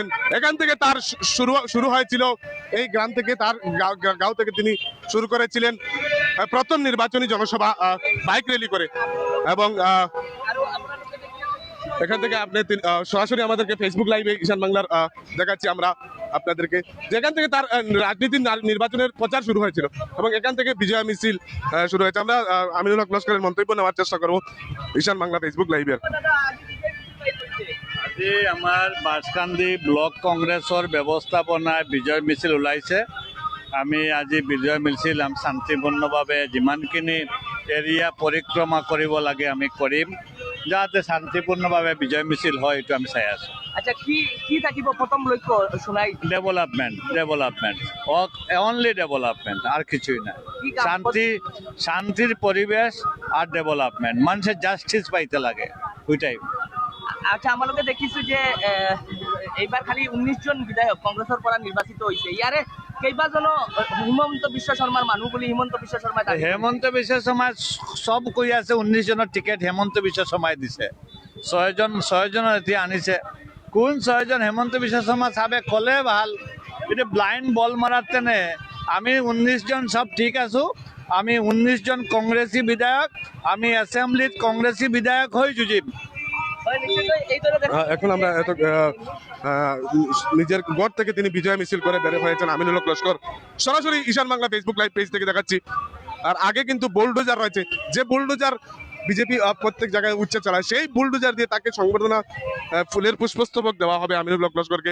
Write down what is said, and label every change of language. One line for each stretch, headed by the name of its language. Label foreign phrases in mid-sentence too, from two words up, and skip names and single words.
Bangla: এখান থেকে তার শুরু হয়েছিল, এই গ্রাম থেকে, তার গাঁও থেকে তিনি শুরু করেছিলেন প্রথম নির্বাচনী জনসভা বাইক র্যালি করে এবং এখান থেকে আপনি সরাসরি আমাদেরকে ফেসবুক লাইভে ঈশান বাংলার দেখাচ্ছি আমরা আপনাদেরকে, যেখান থেকে তার রাজনীতির নির্বাচনের প্রচার শুরু হয়েছিল এবং এখান থেকে বিজয় মিছিল শুরু হয়েছে। আমরা আমিনুল হক লস্করের মন্তব্য নেওয়ার চেষ্টা করবো ঈশান বাংলা ফেসবুক লাইভের।
Assamese: আজি আমাৰ বাঁছকান্দি ব্লক কংগ্ৰেছৰ ব্যৱস্থাপনায় বিজয় মিছিল ওলাইছে। আমি আজি বিজয় মিছিল শান্তিপূৰ্ণভাৱে যিমানখিনি এৰিয়া পৰিক্ৰমা কৰিব লাগে আমি কৰিম, যাতে শান্তিপূৰ্ণভাৱে বিজয় মিছিল হয় এইটো আমি চাই আছোঁ। আচ্ছা, কি থাকিব প্ৰথম লক্ষ্য শুনাই?
English: development only development,
Bangla: আর কিছুই নাই। শান্তির পরিবেশ আর ডেভেলপমেন্ট, মানুষের জাস্টিস পাইতে লাগে ওইটাই।
Assamese: আচ্ছা, আমালোকে দেখিছো যে এইবাৰ খালি 19 জন বিধায়ক কংগ্ৰেছৰ পৰা নিৰ্বাচিত হৈছে। ইয়াৰে কেইবাজনো হিমন্ত বিশ্ব শৰ্মাৰ মানুহ বুলি হিমন্ত বিশ্ব শৰ্মাই হেমন্ত বিশ্ব শৰ্মাই সব কৈ আছে 19 জনৰ টিকেট হেমন্ত বিশ্ব শৰ্মাই দিছে। 6 জনৰ এতিয়া আনিছে। কোন 6 জন হেমন্ত বিশ্ব শৰ্মা চাবে ক'লে ভাল। এটা
English: blind ball
Assamese: মারার তেনে আমি 19 জন সব ঠিক আছো। আমি 19 জন কংগ্রেসী বিধায়ক, আমি অ্যাসেম্বলিত কংগ্রেসী বিধায়ক হয়ে যুঁজিম।
Bangla: এখন আমরা নিজের গড় থেকে তিনি বিজয় মিছিল করে বের হয়েছেন আমিনুল হক লস্কর। সরাসরি ঈশান বাংলা ফেসবুক লাইভ পেজ থেকে দেখাচ্ছি। আর আগে কিন্তু বুলডোজার রয়েছে, যে বুলডোজার বিজেপি প্রত্যেক জায়গায় উচ্চে চালায়, সেই বুলডোজার দিয়ে তাকে সংবর্ধনা ফুলের পুষ্পস্তবক দেওয়া হবে আমিনুল হক লস্করকে।